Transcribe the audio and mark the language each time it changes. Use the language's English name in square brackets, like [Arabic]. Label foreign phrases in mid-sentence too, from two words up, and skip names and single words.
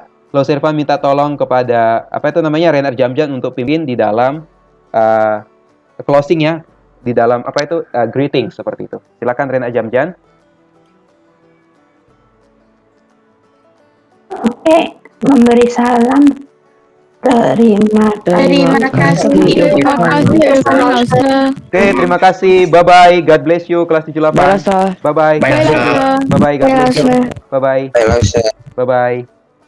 [Indonesian] Lo Sirvan minta tolong kepada Renar Jamjan untuk pimpin di dalam closing ya, di dalam greeting seperti itu. Silakan Renar Jamjan. Oke, memberi salam. Terima kasih. Oke, terima kasih. [English] Bye bye. God bless you kelas 78. Balasa. Bye bye. Bye, Lasa. Bye bye. God bless you. Bye bye. [Indonesian] Baiklah, [English] Bye bye.